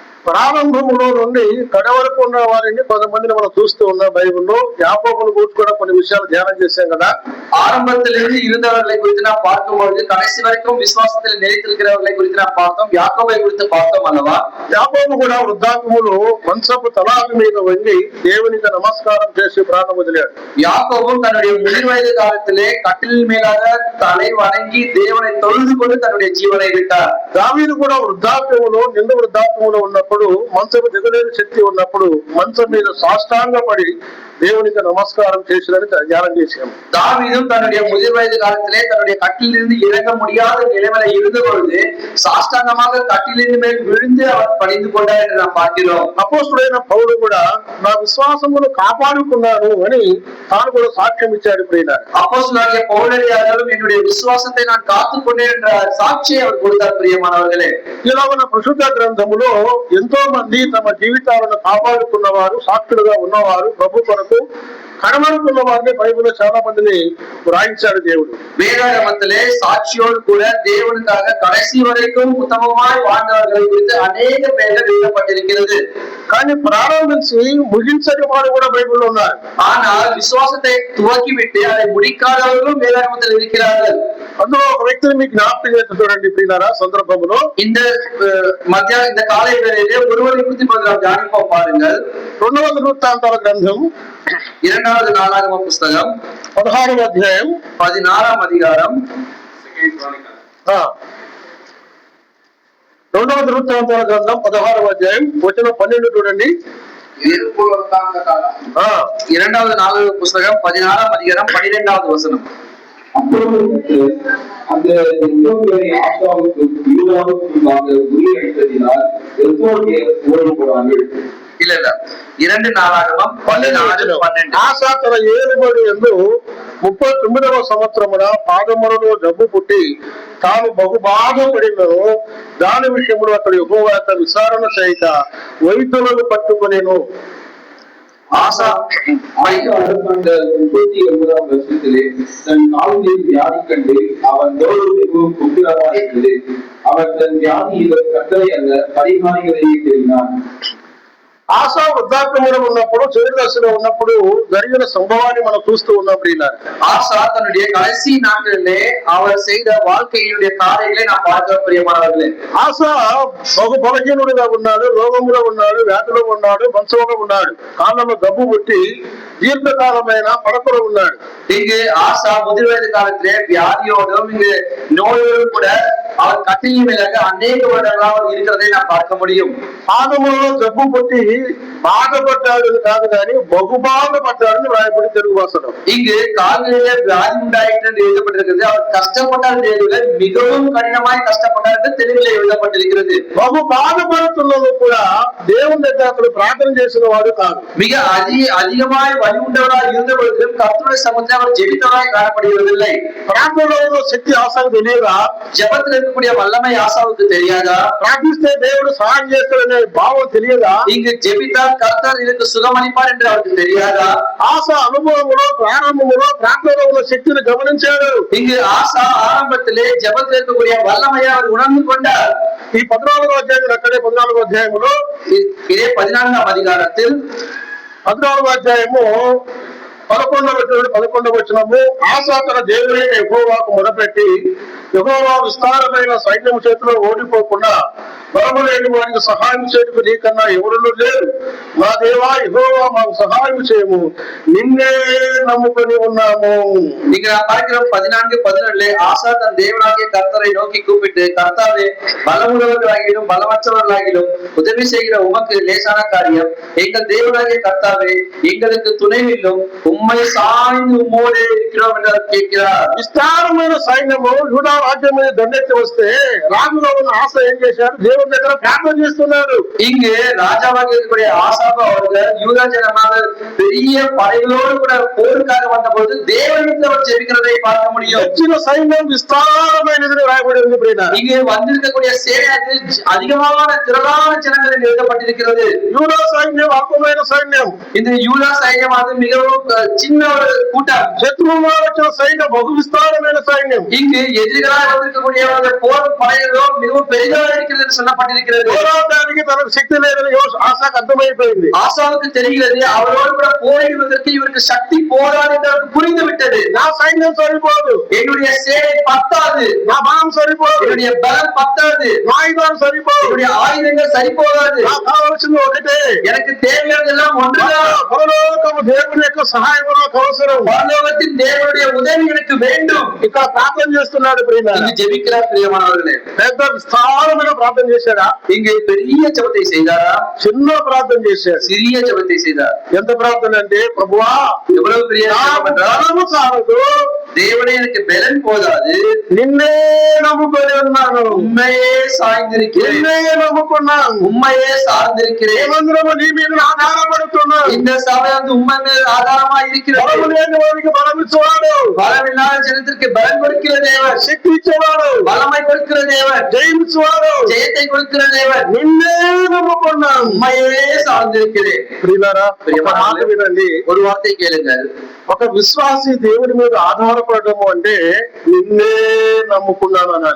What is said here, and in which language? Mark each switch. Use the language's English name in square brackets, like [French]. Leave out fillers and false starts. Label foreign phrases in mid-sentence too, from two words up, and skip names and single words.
[Telugu] ప్రారంభంలో నుండి కడ వరకు ఉన్న వారిని కొంతమందిని మనం చూస్తూ ఉన్నాం బైబిల్లో. యాకోబును గురించి కూడా కొన్ని విషయాలు ధ్యానం చేశాం కదా. [Tamil] ஆரம்பத்திலிருந்து இருந்தவர்களை குறித்து நாம் பார்க்கும்பொழுது கடைசி வரைக்கும் விசுவாசத்தில் நிலைத்திருக்கிறவர்களை குறித்து நாம் பார்த்தோம். யாக்கோபை குறித்து பார்த்தோம் அல்லவா? [Telugu] యాకోబు కూడా వృద్ధాప్యములో మంచపు తలాపి మీద వంగి దేవునికి నమస్కారం చేసి ప్రాణం వదిలాడు. [Tamil] யாக்கோபும் தன்னுடைய முதிர் வயது காலத்திலே கட்டிலின் மேலாக தலை வணங்கி தேவனை தொழுது கொண்டு தன்னுடைய ஜீவனை விட்டார். [Telugu] దావీదు కూడా వృద్ధాప్యములో నిండు వృద్ధాప్యములో ఉన్నప్పుడు, మంచము దిగలేని శక్తి ఉన్నప్పుడు మంచం మీద సాష్టాంగపడి దేవునికి నమస్కారం చేసినని ధ్యానం చేశాము. [Tamil] தாவீதும் தன்னுடைய முதிர் வயது காலத்திலே தன்னுடைய கட்டிலிருந்து இறங்க முடியாத நிலைமையில இருந்த பொழுது சாஷ்டாங்கமாக கட்டிலிருந்து மேல் விழுந்து அவர் பணிந்து கொண்டார் என்று நாம் பார்க்கிறோம். [Telugu] అపోస్తుడైన పౌలు కూడా నా విశ్వాసమును కాపాడుకున్నాను అని తాను కూడా సాక్ష్యం ఇచ్చాడు. ప్రియులారా, [Tamil] அப்போஸ்தலனாகிய பவுலடியாரும் என்னுடைய விசுவாசத்தை நான் காத்துக்கொண்டேன் என்ற சாட்சியை அவர் கொடுத்தார். பிரியமானவர்களே, [Telugu] ఇలా ఉన్న పరిశుద్ధ గ్రంథములో ఎంతో మంది తమ జీవితాలను కాపాడుకున్నవారు, సాక్షులుగా ఉన్నవారు, ప్రభు కొరకు కనబడుకున్న వారిని బైబిల్లో చాలా మందిని వ్రాయించాడు దేవుడు. [Tamil] வேதாகமத்திலே சாட்சியோடு கூட தேவனுக்காக கடைசி வரைக்கும் உத்தமமாய் வாழ்ந்தவர்களை குறித்து அநேக பெயர்கள் எழுதப்பட்டிருக்கிறது. [Telugu] కానీ ప్రారంభించి ముగించని వారు కూడా బైబిల్లో ఉన్నారు. [Tamil] ஆனால் விசுவாசத்தை துவக்கிவிட்டு அதை முடிக்காதவர்களும் வேதாகமத்தில் இருக்கிறார்கள். [Telugu] అందులో ఒక వ్యక్తిని మీకు జ్ఞాపకం చేసి చూడండి ప్రియులారా. సందర్భంలో [Tamil] இந்த காலை வேளையிலே ஒருவரை குறித்து நாம் தியானிப்போம். பாருங்கள், [Telugu] 2వ వృత్తాంతాల గ్రంథం [Tamil] 2வது நாளாகம புஸ்தகம் [Telugu] 16వ అధ్యాయం [Tamil] 16ஆம் அதிகாரம். [Telugu] 2వ వృత్తాంతాల గ్రంథం 16వ అధ్యాయం వచనం 12 చూడండి. [Tamil] 2வது நாளாகம புஸ்தகம் 16ஆம் அதிகாரம் 12வது வசனம். அந்த ஆசாவுக்கு யூதாவுக்கு உரியடித்ததினால் ஓடி போனார்கள். இல்ல 2 நாளாகமம் 14:12. [Telugu] ఆసా తన ఏలుబడి యందు 39వ సంవత్సరమున పాదములలో జబ్బు పుట్టి తాను బహు బాధపడినను దాని విషయంలో అతడు యెహోవా యొక్క విచారణ చేయక వైద్యులను పట్టుకొనెను. [Tamil] ஆசா அரசாண்ட 39ஆம் வருஷத்திலே தன் காலில் வியாதி கண்டு அவன் மிகவும் கும்பிரமாயிருந்தது. அவன் தன் வியாதியில கட்டளை அல்ல பரிகாரிகளையே தெரிந்தான். [Telugu] ఆసా వృద్ధాప్యములో ఉన్నప్పుడు, చివరి దశలో ఉన్నప్పుడు జరిగిన సంభవాన్ని మనం చూస్తూ ఉన్నాం. [Tamil] ஆசா தன்னுடைய கடைசி நாட்களிலே அவர் செய்த வாழ்க்கையினுடைய காரியங்களை நாம் பார்க்க பிரியமானவர்களே. [Telugu] ఆసా బహు బలహీనుడిగా ఉన్నాడు, రోగములో ఉన్నాడు, వ్యాధిలో ఉన్నాడు, మంచంలో ఉన్నాడు, కాళ్ళలో గబ్బు పుట్టి దీర్ఘకాలమైన పడకలో ఉన్నాడు. [Tamil] இங்கு ஆசா முதிர் வயது காலத்திலே வியாதியோடும் இங்கு நோயோடும் கூட அவர் கட்டிலின் மேலாக அநேக வருடங்களாக இருக்கிறதை நாம் பார்க்க முடியும். [Telugu] పాదములలో జబ్బు పుట్టి బాధపడ్డాడు కాదు కానీ బహు బాధపడ్డాడని రాయబడి తెలుగు భాషలో. [Tamil] இங்கு கால்களிலே வியாதி உண்டாயிற்று என்று எழுதப்பட்டிருக்கிறது. அவர் கஷ்டப்பட்டார் என்று மிகவும் கடினமாய் கஷ்டப்பட்டார் என்று தெலுங்கிலே எழுதப்பட்டிருக்கிறது. [Telugu] బహు బాధపడుతున్నది కూడా దేవుని దగ్గర అతడు ప్రార్థన చేసిన వాడు కాదు. [Tamil] மிக அதிகமாய் வலி உண்டவராய் இருந்த பொழுதும் கர்த்தருடைய சமூகத்தில் அவர் ஜெபித்தவராய் காணப்படுவதில்லை. [Telugu] ప్రార్థనలో శక్తి ఆశాకు తెలియదా? [Tamil] ஜெபத்தில் இருக்கக்கூடிய வல்லமை ஆசாவுக்கு தெரியாதா? [Telugu] ప్రార్థిస్తే దేవుడు సహాయం చేస్తాడనే భావం తెలియదా? [Tamil] இங்கு ஜெபித்தால் கர்த்தர் இதற்கு சுகமளிப்பார் என்று அவருக்கு தெரியாதா? [Telugu] ఆశ అనుభవంలో ప్రారంభంలో ప్రార్థనలో ఉన్న శక్తిని గమనించాడు. [Tamil] இங்கு ஆசா ஆரம்பத்திலே ஜெபத்தில் இருக்கக்கூடிய வல்லமையை அவர் உணர்ந்து கொண்டார். [Telugu] ఈ 14వ అధ్యాయం అక్కడే 14వ అధ్యాయంలో [Tamil] இதே 14ஆம் அதிகாரத்தில் [Telugu] 14వ అధ్యాయము 11వ వచనము, ఆసా తన దేవుడైన యెహోవాకు మొరపెట్టి యెహోవా విస్తారమైన సైన్యం చేతిలో ఓడిపోకుండా బలము లేని వారికి సహాయం చేయటకు నీకన్నా ఎవరునూ లేరు. మా దేవా యెహోవా మాకు సహాయం చేయము, నిన్నే నమ్ముకొని ఉన్నాము. [Tamil] இங்க நான் பார்க்கிறோம் 14:14 ஆசா தன் தேவனாகிய கர்த்தரை நோக்கி கூப்பிட்டு, கர்த்தாவே பலமுள்ளவர்களாகிலும் பலமற்றவர்களாகிலும் உதவி செய்கிற உமக்கு லேசான காரியம். எங்கள் தேவனாகிய கர்த்தாவே எங்களுக்கு துணைவில்லும் உம்மை சாய்ந்து உம்மோடு இருக்கிறோம் என்று கேட்கிறார். [Telugu] విస్తారమైన సైన్యము యూదా రాజ్యం మీద దండెత్తి వస్తే రాజులో ఉన్న ఆశ ఏం చేశాడు? దేవుని దగ్గర ప్రార్థన చేస్తున్నాడు. [Tamil] இங்கு ராஜாவாக இருக்கக்கூடிய ஆசாபா அவர்கள் யூதா ஜனமாக பெரிய படைகளோடு கூட போருக்காக வந்த போது தேவனிடத்தில் அவர் ஜெபிக்கிறதை பார்க்க முடியும். [Telugu] వచ్చిన సైన్యం విస్తారమైనది రాయబడి ఉంది. [Tamil] இங்கு வந்திருக்கக்கூடிய சேனையானது அதிகமான திரளான ஜனங்கள் எழுதப்பட்டிருக்கிறது. [Telugu] యూదా సైన్యం అల్పమైన సైన్యం. [Tamil] இந்த யூதா சைன்யமானது மிகவும் சின்ன ஒரு கூட்டம். [Telugu] శత్రువుగా వచ్చిన సైన్యం బహు విస్తారమైన సైన్యం. [Tamil] இங்கு எதிரிகளாக வந்திருக்கக்கூடிய போர் படைகளோ மிகவும் பெரிதாக இருக்கிறது சொல்லப்பட்டிருக்கிறது. [Telugu] పోరాటానికి తనకు శక్తి లేదని ఆశాకు అర్థమైపోయింది. [Tamil] ஆசாவுக்கு தெரிகிறது அவரோடு கூட போரிடுவதற்கு இவருக்கு சக்தி போராடி என்று அவருக்கு புரிந்து விட்டது. [Telugu] నా సైన్యం సరిపోదు, [Tamil] என்னுடைய சேனை பத்தாது, [Telugu] నా బలం సరిపోదు, [Tamil] என்னுடைய பலம் பத்தாது, [Telugu] నా ఆయుధాలు సరిపోదు, [Tamil] என்னுடைய ஆயுதங்கள் சரிபோகாது. [Telugu] నాకు కావాల్సింది ఒకటే, [Tamil] எனக்கு தேவையானதெல்லாம் ஒன்றுதான். [Telugu] పరలోకము దేవుని యొక్క సహాయం నాకు అవసరం. [Tamil] பரலோகத்தின் தேவனுடைய உதவி எனக்கு வேண்டும். [Telugu] ఇక్కడ ప్రార్థన చేస్తున్నాడు ప్రియులారా. [Tamil] இங்கு ஜெபிக்கிறார் பிரியமானவர்களே. [Telugu] పెద్ద విస్తారమైన ప్రార్థన చేశాడా? [Tamil] இங்கு பெரிய ஜெபத்தை செய்தாரா? [Telugu] చిన్న ప్రార్థన చేశాడు. [Tamil] சிறிய ஜெபத்தை செய்தார். [Telugu] ఎంత ప్రార్థన అంటే, ప్రభువా [Tamil] எவ்வளவு பெரிய ஜெபம் என்றால், [Telugu] బలము చాలదు, [Tamil] தேவனே எனக்கு பலன் போதாது, [Telugu] నిన్నే నమ్ముకొని ఉన్నాను, [Tamil] உண்மையே சாய்ந்திருக்கிறேன், [Telugu] నిన్నే నమ్ముకున్నాను, [Tamil] உண்மையே சார்ந்திருக்கிறேன். [Telugu] ఏమందరము నీ మీద ఆధారపడుతున్నాను. [Tamil] இந்த சபை வந்து உண்மை மேல் ஆதாரமா இருக்கிறது. [Telugu] బలము లేని వారికి బలం ఇచ్చేవాడు, [Tamil] பலமில்லாத ஜனத்திற்கு பலன் கொடுக்கிற தேவன், [Telugu] శక్తి ఇచ్చేవాడు, [Tamil] வல்லமை கொடுக்கிற தேவன், [Telugu] జయించేవాడు, [Tamil] ஜெயத்தை கொடுக்கிற தேவன். [Telugu] నిన్నే నమ్ముకున్నాను. [Tamil] உண்மையே சார்ந்திருக்கிறேன். [Telugu] ప్రియులారా, ఒక మాట వినండి. [Tamil] ஒரு வார்த்தை கேளுங்கள். [Telugu] ఒక విశ్వాసి దేవుడి మీద ఆధారపడము అంటే నిన్నే నమ్ముకున్నాను అనాలి.